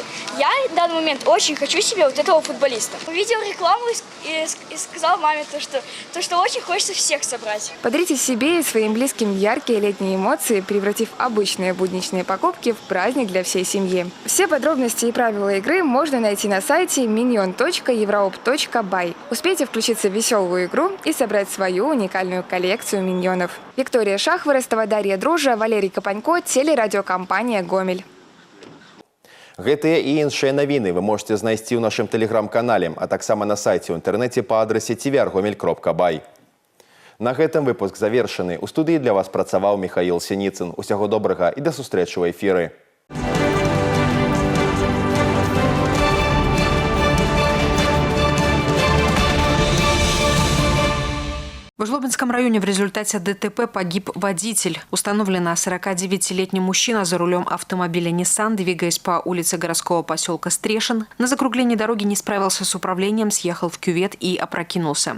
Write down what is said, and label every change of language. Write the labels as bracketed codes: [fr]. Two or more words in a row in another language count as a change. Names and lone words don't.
[ru] Я в данный момент очень хочу себе вот этого футболиста. Увидел рекламу и сказал маме, что очень хочется всех собрать. Подарите себе и своим близким яркие летние эмоции, превратив обычные будничные покупки в праздник для всей семьи. Все подробности и правила игры можно найти на сайте minion.europe.by. Успейте включиться в веселую игру и собрать свою уникальную коллекцию миньонов. Виктория Шахворостова, Дарья Дружа, Валерий Капанько, телерадиокомпания «Гомель». [be] Гэтыя і іншыя навіны вы можете знайсці ў нашым тэлеграм-канале, а таксама на сайце ў інтэрнэце па адрасе tvr.gomel.by. На гэтым выпуск завершаны. У студыі для вас працаваў Михаил Синицын. Усяго добрага і да сустрэчы ў эфіры. [ru] В Жлобинском районе в результате ДТП погиб водитель. Установлено, 49-летний мужчина за рулем автомобиля Nissan, двигаясь по улице городского поселка Стрешин, на закруглении дороги не справился с управлением, съехал в кювет и опрокинулся.